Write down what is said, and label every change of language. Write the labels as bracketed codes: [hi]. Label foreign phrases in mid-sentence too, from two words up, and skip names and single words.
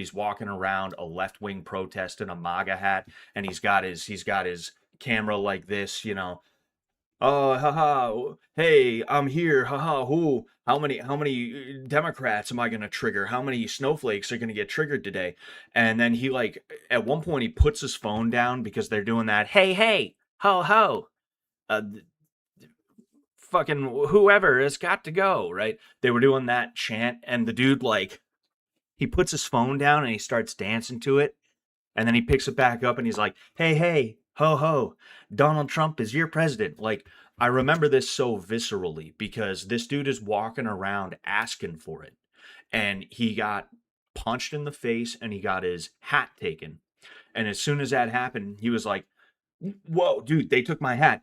[en] He's walking around a left wing protest in a MAGA hat, and he's got his camera like this, you know. Oh, haha! Hey, I'm here. Haha! Who? How many Democrats am I gonna trigger? How many snowflakes are gonna get triggered today? And then he like at one point he puts his phone down because they're doing that. Hey, hey, ho, ho. Uh, Fucking whoever has got to go, right? They were doing that chant, and the dude like he puts his phone down and he starts dancing to it, and then he picks it back up and he's like, "Hey, hey, ho, ho, Donald Trump is your president." Like I remember this so viscerally because this dude is walking around asking for it, and he got punched in the face and he got his hat taken. And as soon as that happened, he was like, "Whoa, dude, they took my hat.